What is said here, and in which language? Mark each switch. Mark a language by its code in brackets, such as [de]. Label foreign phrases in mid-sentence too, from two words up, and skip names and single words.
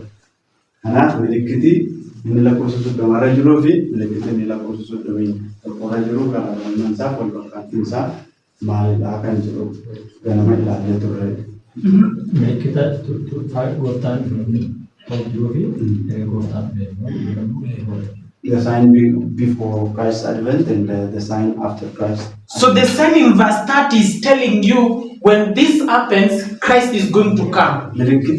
[om] Kanaaf milikitii inni lakkoofsa 30 jiruu fi milikitii inni lakkoofsa 30 tokkorra jiru kana mansaa wal fakkaattiinsaa maalidhaa kan jiru ganama ilaalee turre. Milikita gooftaan jiruu fi gooftaan [en] the sign before Christ's advent and the sign after Christ. So the sign in verse 30 is telling you when this happens, Christ is going to come. But the